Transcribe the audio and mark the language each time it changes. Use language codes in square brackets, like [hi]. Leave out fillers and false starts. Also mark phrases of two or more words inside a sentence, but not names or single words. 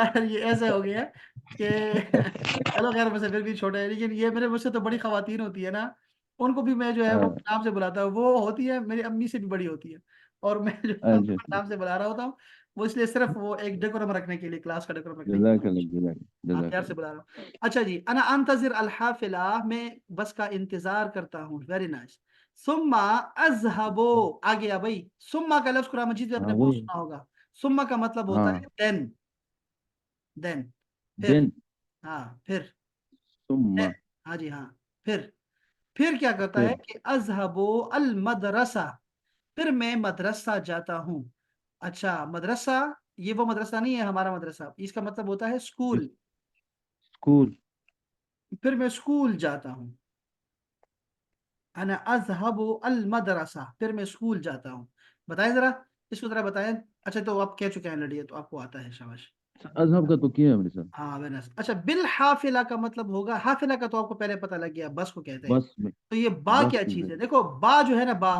[ur] یار یہ ایسے ہو گیا کہ چلو خیر، مجھ سے پھر بھی چھوٹا ہے، لیکن یہ میرے مجھ سے تو بڑی خواتین ہوتی ہے نا، ان کو بھی میں جو ہے وہ हाँ। نام سے بلاتا ہوں، وہ ہوتی ہے میری امی سے بھی بڑی ہوتی ہے، اور میں جو ہے अच्छा उनको अच्छा। نام سے بلا رہا ہوتا ہوں، وہ اس لیے صرف وہ ایک ڈیکورم رکھنے کے لیے، کلاس کا ڈیکورم رکھنے کے لیے. [ar] جزاك الله جزاك الله [ur] ہاں، پیار سے [ar] जज़ाकल्लाह। [ur] بلا رہا ہوں۔ اچھا جی, [ar] أنا أنتظر الحافلة, [ur] میں بس کا انتظار کرتا ہوں, [en] very nice. [ar] ثم أذهب, [ur] آ گیا بھائی. ثمّ کا لفظ قرآن مجید میں آپ نے हाँ बहुत वही। سنا ہوگا۔ ثمّ کا مطلب ہوتا ہے हाँ। [en] then, then, फिर। दिन। [ur] ہاں پھر, [ar] सुम्मा। [ur] देन, ہاں جی ہاں، پھر کیا کرتا ہے फिर। कि [ar] أذهب المدرسة, [ur] پھر میں مدرسہ جاتا ہوں. اچھا، مدرسہ، یہ وہ مدرسہ نہیں ہے ہمارا مدرسہ، اس کا مطلب ہوتا ہے اسکول. स्कूल। پھر میں اسکول جاتا ہوں. [ar] أنا أذهب المدرسة, [ur] پھر میں اسکول جاتا ہوں. بتائیں ذرا، اس کو ذرا بتائیں۔ اچھا، تو آپ کہہ چکے ہیں لڑیے، تو آپ کو آتا ہے، شاباش. اجہب کا تو کیا ہے میرے ساتھ. [en] हाँ very nice. [ur] اچھا, [ar] بالحافلة [ur] کا مطلب ہوگا، حافلہ کا تو آپ کو پہلے پتا لگ گیا، بس کو کہتے ہیں. بس میں. تو یہ با बस क्या की चीज है। ہے؟ دیکھو با جو ہے نا، با